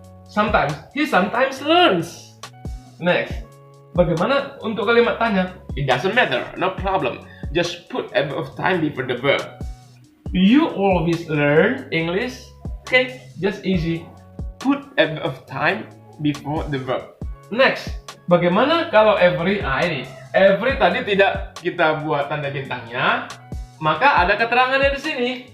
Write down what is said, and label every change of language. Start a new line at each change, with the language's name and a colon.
English: Sometimes, he sometimes learns. Next.
Indonesian: Bagaimana untuk kalimat tanya?
English: It doesn't matter, no problem. Just put adverb of time before the verb. You always learn English? Okay, just easy. Put adverb of time before the verb. Next.
Indonesian: Bagaimana kalau every? Ini. Every tadi tidak kita buat tanda bintangnya, maka ada keterangannya di sini.